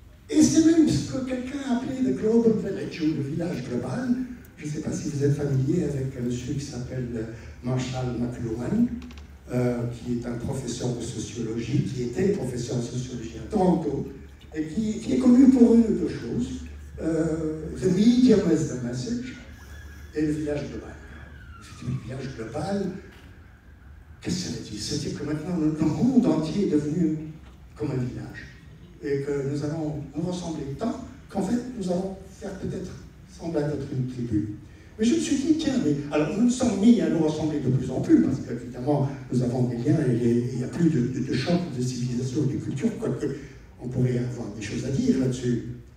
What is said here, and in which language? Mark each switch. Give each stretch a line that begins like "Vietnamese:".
French: Et c'est même ce que quelqu'un a appelé le Global Village, ou le village global. Je ne sais pas si vous êtes familier avec un monsieur qui s'appelle Marshall McLuhan, qui est un professeur de sociologie, qui était professeur de sociologie à Toronto, et qui est connu pour une ou deux choses.
English: The medium is the message,
French: et le village global. Le village global, qu'est-ce que ça veut dire? C'est-à-dire que maintenant, le monde entier est devenu comme un village. Et que nous allons nous ressembler tant qu'en fait, nous allons faire peut-être semblant d'être une tribu. Mais je me suis dit, tiens, mais alors nous nous sommes mis à nous ressembler de plus en plus, parce qu'évidemment, nous avons des liens et il n'y a plus de choc de civilisation et de culture, quoique on pourrait avoir des choses à dire là-dessus.